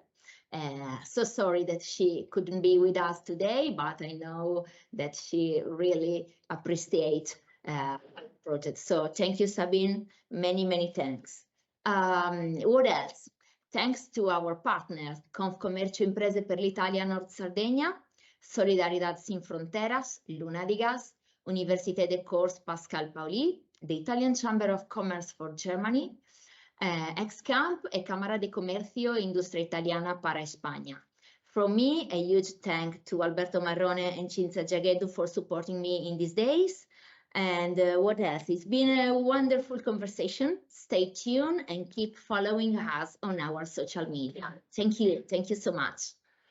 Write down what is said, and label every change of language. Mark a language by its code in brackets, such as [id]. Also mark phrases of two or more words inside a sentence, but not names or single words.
[en] So sorry that she couldn't be with us today, but I know that she really appreciates the project. So thank you, Sabine. Many, many thanks. What else? Thanks to our partners, Confcommercio Imprese per l'Italia Nord Sardegna, Solidaridad Sin Fronteras, Luna di Gas, Université de Corse Pascal Pauli, the Italian Chamber of Commerce for Germany, Excamp e Cámara de Comercio e Industria Italiana para España. From me, a huge thank to Alberto Marrone and Cinzia Giaghedu for supporting me in these days. And what else? It's been a wonderful conversation. Stay tuned and keep following us on our social media. Thank you. Thank you so much.